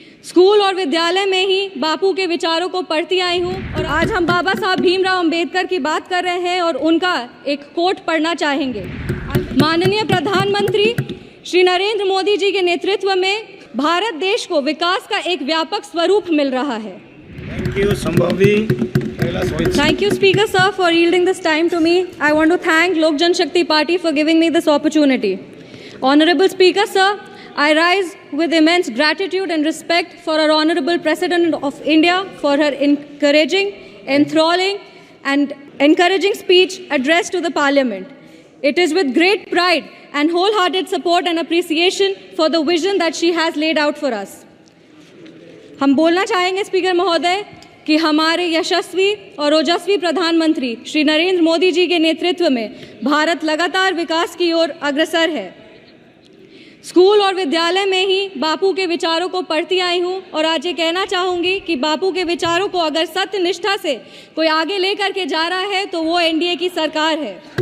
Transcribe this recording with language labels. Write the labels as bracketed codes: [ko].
[hi] School और विद्यालय में ही बापू के विचारों को पढ़ती आई हूँ और आज हम बाबा साहब भीमराव अंबेडकर की बात कर रहे हैं और उनका एक कोट पढ़ना चाहेंगे। माननीय प्रधानमंत्री श्री नरेंद्र मोदी जी के नेतृत्व में भारत देश को विकास का एक व्यापक स्वरूप मिल रहा है। [en] Thank you, Sambhavi. Thank you, Speaker Sir, for yielding this time to me. I want to thank Lok Jan Shakti Party for giving me this opportunity. Honorable Speaker Sir, I rise with immense gratitude and respect for our Honorable President of India for her encouraging, enthralling and encouraging speech addressed to the Parliament. It is with great pride and wholehearted support and appreciation for the vision that she has laid out for us. [hi] हम बोलना चाहेंगे speaker महोदय कि हमारे यशस्वी और ओजस्वी प्रधानमंत्री श्री नरेंद्र मोदी जी के नेतृत्व में भारत लगातार विकास की ओर अग्रसर है। स्कूल और विद्यालय में ही बापू के विचारों को पढ़ती आई हूँ और आज ये कहना चाहूँगी कि बापू के विचारों को अगर सत्य निष्ठा से कोई आगे लेकर के जा रहा है तो वो एनडीए की सरकार है।